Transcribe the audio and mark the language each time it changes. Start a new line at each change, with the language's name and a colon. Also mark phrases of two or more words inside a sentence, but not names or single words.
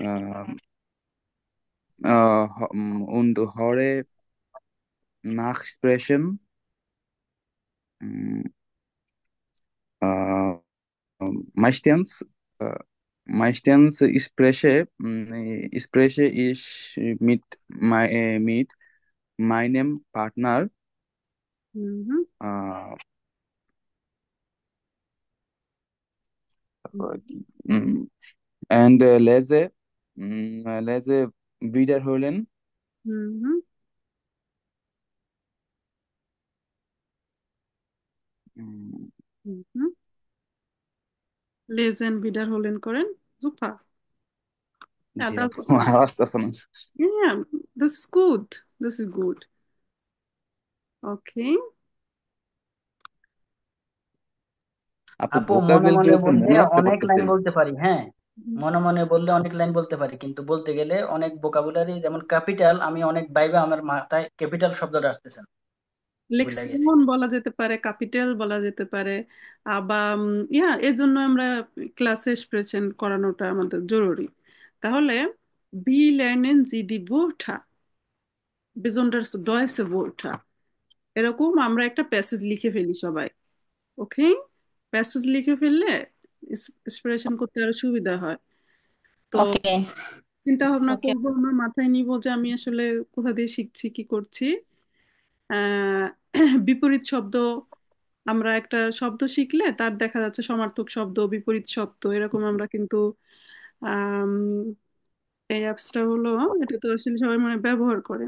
German: und höre Nachsprechen. Mm, äh, meistens, äh, meistens spreche ich mit meinem Partner Mhm.
Bangla: আহ, তারপরে কি
German: and lese lese wiederholen Mhm. উম, Mhm. Lesen wiederholen করেন super.
English: Yeah,
Bangla: জি
English: that's
Bangla: আপু
English: good.
Bangla: আসতেছে না
English: Yeah, this is good. This is good. Okay.
Bangla: আপু আপু মনে ভোকাবুলারি মনে তো বললে মনে রাখতে অনেক পারতেছি লাইন না বলতে পারি, হ্যাঁ। Mhm. মনে মনে বললে অনেক লাইন বলতে পারি, কিন্তু বলতে গেলে অনেক ভোকাবুলারি, যেমন ক্যাপিটাল, আমি অনেক বাইবে আমার মাথায় ক্যাপিটাল শব্দটা আসতেছে না, ভুলে গেছি। লেক্সিমন বলা যেতে পারে, ক্যাপিটাল বলা যেতে পারে। আবার এই জন্য আমরা ক্লাসে স্প্রেচেন করানোটা আমাদের জরুরি।
German: তাহলে বি lernen Sie die Wörter, besonders deutsche Wörter।
Bangla: এরকম আমরা একটা প্যাসেজ লিখে ফেলি সবাই। ওকে, প্যাসেজ লিখে ফেললে ইন্সপিরেশন করতে আরো সুবিধা হয়। তো ওকে। চিন্তা ভাবনা ওকে। করবো, আমরা মাথায় নিব যে আমি আসলে কোথা দিয়ে শিখছি, কি করছি। আহ বিপরীত শব্দ, আমরা একটা শব্দ শিখলে তার দেখা যাচ্ছে সমার্থক শব্দ, বিপরীত শব্দ, এরকম আমরা কিন্তু আম, এই অ্যাপসটা হলো, এটা তো আসলে সবাই মানে ব্যবহার করেন।